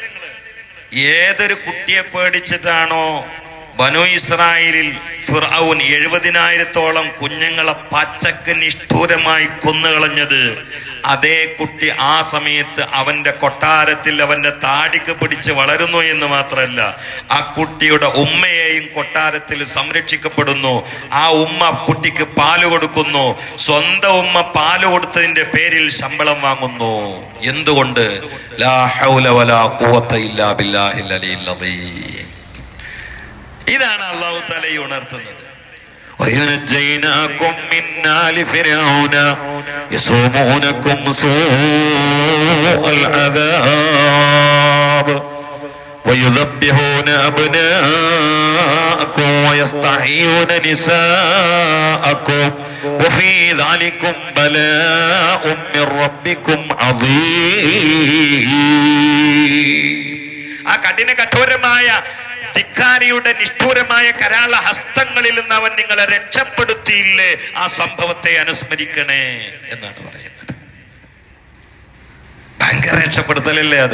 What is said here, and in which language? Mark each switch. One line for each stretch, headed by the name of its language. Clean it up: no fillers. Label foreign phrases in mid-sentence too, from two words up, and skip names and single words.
Malayalam: ഏതൊരു കുട്ടിയെ പേടിച്ചിട്ടാണോ ബനു ഇസ്രായേലിൽ ഫിർഔൻ 70,000-ഓളം കുഞ്ഞുങ്ങളെ പച്ചക്ക് നിഷ്ഠൂരമായി കൊന്നുകളഞ്ഞത്, അതേ കുട്ടി ആ സമയത്ത് അവന്റെ കൊട്ടാരത്തിൽ അവന്റെ താടിക്ക് പിടിച്ച് വളരുന്നു എന്ന് മാത്രമല്ല, ആ കുട്ടിയുടെ ഉമ്മയെയും കൊട്ടാരത്തിൽ സംരക്ഷിക്കപ്പെടുന്നു. ആ ഉമ്മ കുട്ടിക്ക് പാല് കൊടുക്കുന്നു. സ്വന്തം ഉമ്മ പാല് കൊടുത്തതിന്റെ പേരിൽ ശമ്പളം വാങ്ങുന്നു. എന്തുകൊണ്ട്?
Arabic: لا حول ولا قوة إلا بالله العلي العظيم.
Malayalam: ഇതാണ്
Arabic: الله تعالى
Malayalam: ഈ ഉണർത്തുന്നത്.
Arabic: وَيُنَجَّيْنَاكُمْ مِنْ آلِ فِرْعَوْنَ يَسُومُونَكُمْ سُوءَ الْعَذَابِ وَيُذَبِّحُونَ أَبْنَاءَكُمْ وَيَسْتَحْيُونَ نِسَاءَكُمْ وَفِي ذَلِكُمْ بَلَاءٌ مِّن رَّبِّكُمْ عَظِيمٌ.
Malayalam: ആ കഠോരമായ ധിക്കാരിയുടെ നിഷ്ഠൂരമായ കരാള ഹസ്തങ്ങളിൽ നിന്ന് അവൻ നിങ്ങളെ രക്ഷപ്പെടുത്തിയില്ലേ, ആ സംഭവത്തെ അനുസ്മരിക്കണേ എന്നാണ് പറയുന്നത്. ഭയങ്കര രക്ഷപ്പെടുത്തലല്ലേ അത്?